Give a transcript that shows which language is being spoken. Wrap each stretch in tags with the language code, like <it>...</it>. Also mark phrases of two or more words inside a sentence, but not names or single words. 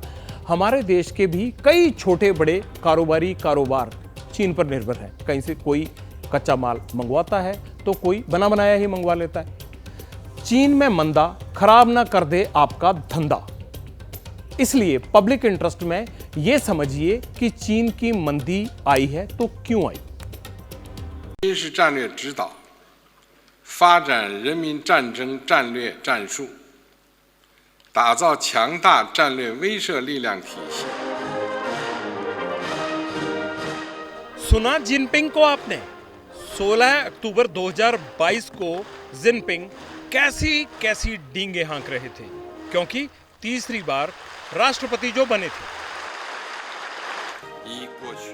<hi>हमारे देश के भी कई छोटे बड़े कारोबार चीन पर निर्भर है। कहीं से कोई कच्चा माल मंगवाता है तो कोई बना बनाया ही मंगवा लेता है। चीन में मंदा खराब ना कर दे आपका धंधा, इसलिए</hi> <en>public interest</en> <hi>में यह समझिए कि चीन की मंदी आई है तो क्यों आई।</hi> <zh>军事战略指导，发展人民战争战略战术，打造强大战略威慑力量体系。</zh> <hi>सुना जिनपिंग को आपने? 16 अक्टूबर 2022 को जिनपिंग कैसी कैसी डींगे हाँक रहे थे, क्योंकि तीसरी बार राष्ट्रपति जो बने थे।</hi> <zh>一过去，</zh>